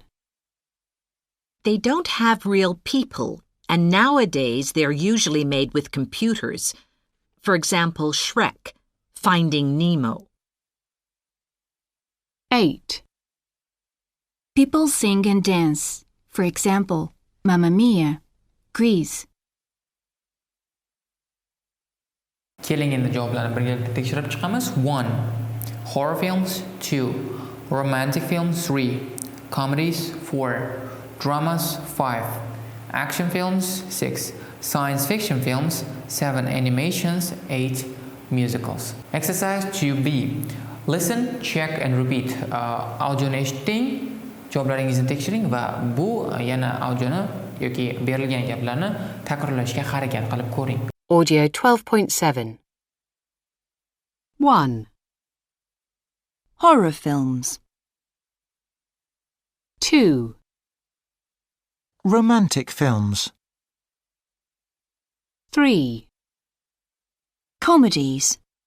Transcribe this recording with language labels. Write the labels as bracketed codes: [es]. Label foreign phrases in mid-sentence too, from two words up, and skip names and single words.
[en] They don't have real people, and nowadays they're usually made with computers. For example, Shrek, Finding Nemo. 8. People sing and dance. For example, Mamma Mia, Grease. [uz] Keling endi javoblarni birgalikda tekshirib chiqamiz. [en] 1. Horror films. 2. Romantic films. 3. Comedies. 4. Dramas. 5. Action films. 6. Science fiction films. 7. Animations. 8. Musicals. Exercise 2B. Listen, check and repeat. [uz] Audioni eshiting, javoblaringizni tekshiring va bu yana audioni yoki berilgan gaplarni takrorlashga harakat qilib ko'ring. [en] Audio 12.7. 1, Horror films. 2, Romantic films. 3, Comedies.